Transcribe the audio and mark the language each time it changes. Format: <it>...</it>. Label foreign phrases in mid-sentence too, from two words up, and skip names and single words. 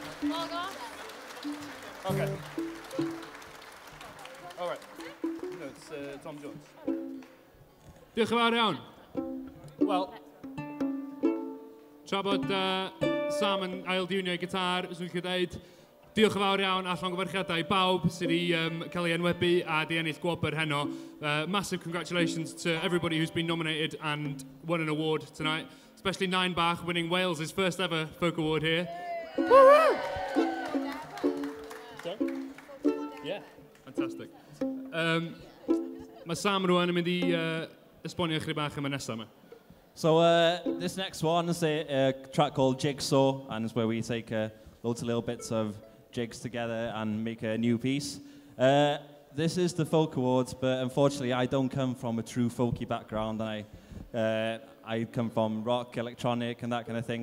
<en>Okay. All right. No, it's Tom Jones.</en> <cy>Diolch yn fawr iawn. Wel, tra bod Sam yn ail-diwnio ei gitar, swn i'n dweud, diolch yn fawr iawn a llongyfarchiadau i bawb sydd wedi cael ei enwebu a di ennill gwobr heno.</cy> <en>Massive congratulations to everybody who's been nominated and won an award tonight, especially Nine Bach winning Wales' first ever folk award here. Sorry? Yeah, fantastic.</en> <cy>Mae Sam rwan yn mynd i esbonio chdi bach am y nesaf yma.</cy> <en>So this next one is a track called Jigsaw, and it's where we take loads of little bits of jigs together and make a new piece. This is the Folk Awards, but unfortunately I don't come from a true folky background, and I come from rock, electronic, and that kind of thing.</en>